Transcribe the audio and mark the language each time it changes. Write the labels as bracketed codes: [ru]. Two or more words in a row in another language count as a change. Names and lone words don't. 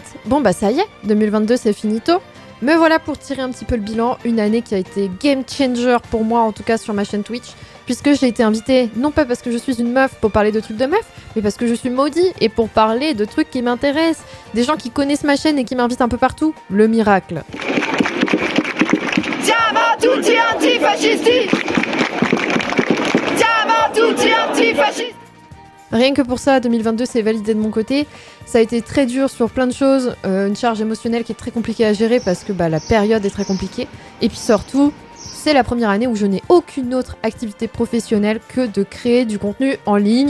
[fr] Bon bah ça y est, 2022 c'est finito. Me voilà pour tirer un petit peu le bilan, une année qui a été [en] game changer [fr] pour moi, en tout cas sur ma chaîne Twitch, puisque j'ai été invitée, non pas parce que je suis une meuf pour parler de trucs de meuf, mais parce que je suis maudit et pour parler de trucs qui m'intéressent, des gens qui connaissent ma chaîne et qui m'invitent un peu partout. Le miracle. [it] Siamo tutti antifascisti! Siamo tutti antifascisti! [fr] Rien que pour ça, 2022 c'est validé de mon côté. Ça a été très dur sur plein de choses, une charge émotionnelle qui est très compliquée à gérer parce que la période est très compliquée. Et puis surtout, c'est la première année où je n'ai aucune autre activité professionnelle que de créer du contenu en ligne.